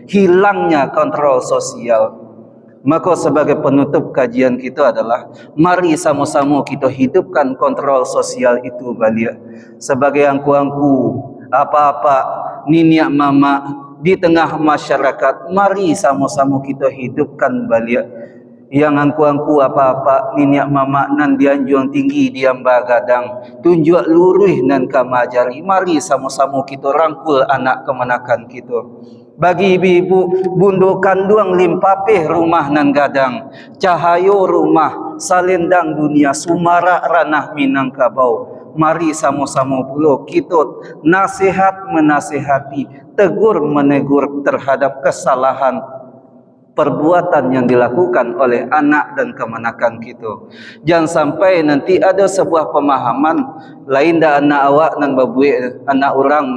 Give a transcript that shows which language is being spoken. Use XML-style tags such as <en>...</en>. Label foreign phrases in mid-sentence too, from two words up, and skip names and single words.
<id>Hilangnya kontrol sosial. Maka sebagai penutup kajian kita adalah mari sama-sama kita hidupkan kontrol sosial itu balik. Sebagai angku-angku, apa-apa,</id> <min>niniak mama</min> <id>di tengah masyarakat, mari sama-sama kita hidupkan balik. Yang angku-angku apa-apa,</id> <min>niniak mama nan dianjuang tinggi diam bagadang, tunjuk luruh nan kamajari.</min> <id>Mari sama-sama kita rangkul anak kemenakan kita. Bagi ibu-ibu,</id> <min>bundo kandung limpapeh rumah nan gadang, cahayo rumah, salendang dunia, sumara ranah Minangkabau.</min> <id>Mari sama-sama pula kita nasihat menasihati, tegur menegur terhadap kesalahan perbuatan yang dilakukan oleh anak dan kemenakan kita. Jangan sampai nanti ada sebuah pemahaman lain dah</id> <min>anak awak dan babuik anak orangnya.</min>